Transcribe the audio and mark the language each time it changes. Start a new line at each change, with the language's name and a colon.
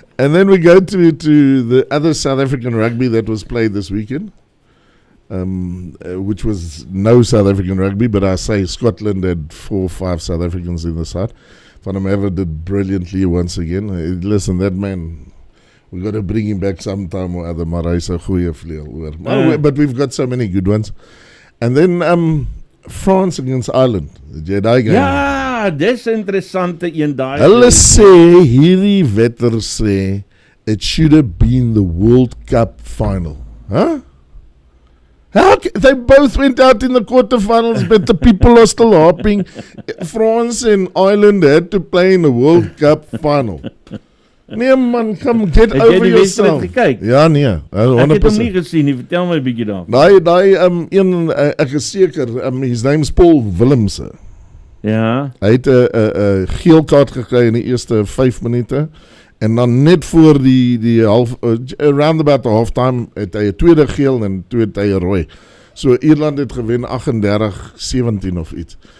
English: And then we go to the other South African rugby that was played this weekend, which was no South African rugby, but I say Scotland had 4 or 5 South Africans in the side. Van hom ever did brilliantly once again. Listen, that man, we got to bring him back sometime or other,
Afrikaans: maar hy's 'n goeie vleuel.
English: But we've got so many good ones. And then France against Ireland, the Jedi game.
Afrikaans: Ja, dis interessante een daai. Hulle sê, hierdie wetter sê,
English: it should have been the World Cup final. Huh? They both went out in the quarterfinals, but the people are still hopping. France and Ireland had to play in the World Cup final.
Afrikaans: Nee man,
English: come get over yourself.
Afrikaans: Ja nee, 100%. Ek het hom nie gesien nie, vertel my 'n bietjie daar. Daai ek is seker,
English: his name's Paul Willemse.
Afrikaans: Ja. Hy het 'n geel kaart gekry in die eerste 5 minute en dan net voor die half
English: around about the halftime
Afrikaans: het hy 'n tweede geel en toe het hy 'n rooi. So Ierland het gewen 38-17 of iets.